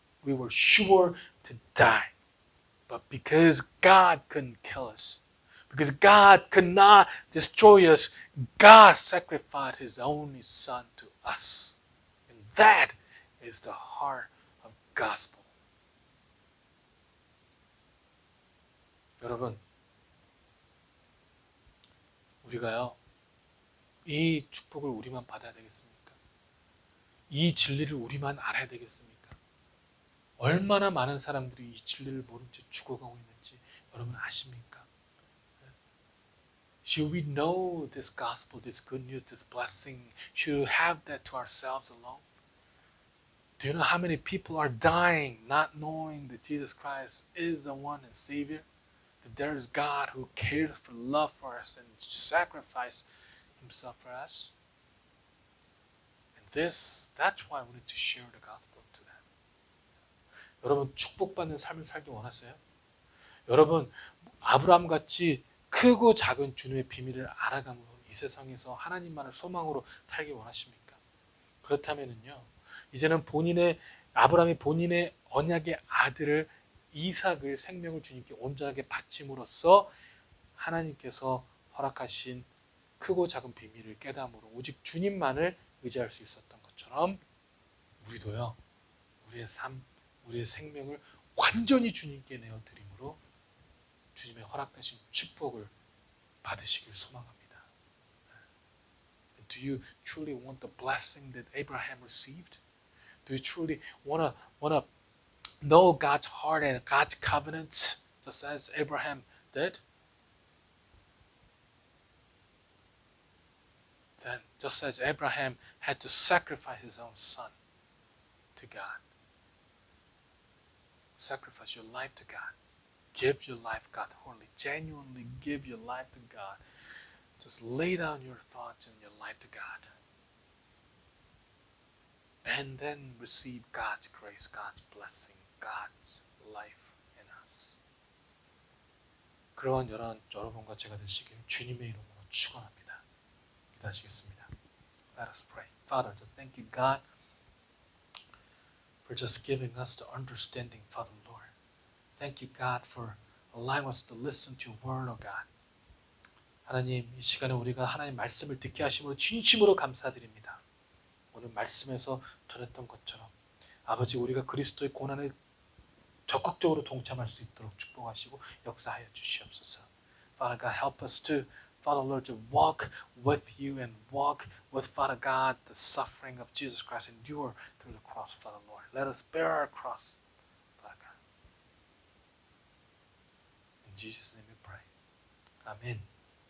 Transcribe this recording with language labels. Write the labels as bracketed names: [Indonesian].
[English] We were sure to die. But because God couldn't kill us, because God could not destroy us, God sacrificed His only Son to us. And that is the heart of gospel. [Korean] 여러분, 우리가요, 이 축복을 우리만 받아야 되겠습니까? 이 진리를 우리만 알아야 되겠습니까? 얼마나 많은 사람들이 이 진리를 모른 채 죽어가고 있는지 여러분 아십니까? [English] Should we know this gospel, this good news, this blessing? Should we have that to ourselves alone? Do you know how many people are dying not knowing that Jesus Christ is the one and Savior? That there is God who cares for love for us and sacrificed Himself for us? And that's why we need to share the gospel to them. [Korean] 여러분 축복받는 삶을 살기 원하세요? 여러분 아브라함같이 크고 작은 주님의 비밀을 알아감으로 이 세상에서 하나님만을 소망으로 살기 원하십니까? 그렇다면요, 이제는 아브라함이 본인의 언약의 아들을 이삭을 생명을 주님께 온전하게 바침으로써 하나님께서 허락하신 크고 작은 비밀을 깨달음으로 오직 주님만을 의지할 수 있었던 것처럼 우리도요, 우리의 삶, 우리의 생명을 완전히 주님께 내어드림으로 주님의 허락하신 축복을 받으시길 소망합니다. [English] Do you truly want the blessing that Abraham received? Do you truly want to know God's heart and God's covenants, just as Abraham did? Then, just as Abraham had to sacrifice his own son to God, sacrifice your life to God. Give your life God wholly. Genuinely give your life to God. Just lay down your thoughts and your life to God. And then receive God's grace, God's blessing, God's life in us. [Korean] 그러한 여러분과 제가 되시길 주님의 이름으로 축원합니다. 기도하시겠습니다. [English] Let us pray. Father, just thank you, God, for just giving us the understanding, Father, Lord. Thank you, God, for allowing us to listen to your word, oh God. [Korean] 하나님, 이 시간에 우리가 하나님 말씀을 듣게 하심으로 진심으로 감사드립니다. 오늘 말씀에서 전했던 것처럼 아버지, 우리가 그리스도의 고난에 적극적으로 동참할 수 있도록 축복하시고 역사하여 주시옵소서. [English] Father God, help us to, Father Lord, to walk with you and walk with, Father God, the suffering of Jesus Christ, endure through the cross, Father Lord. Let us bear our cross, Father God. In Jesus' name we pray. Amen.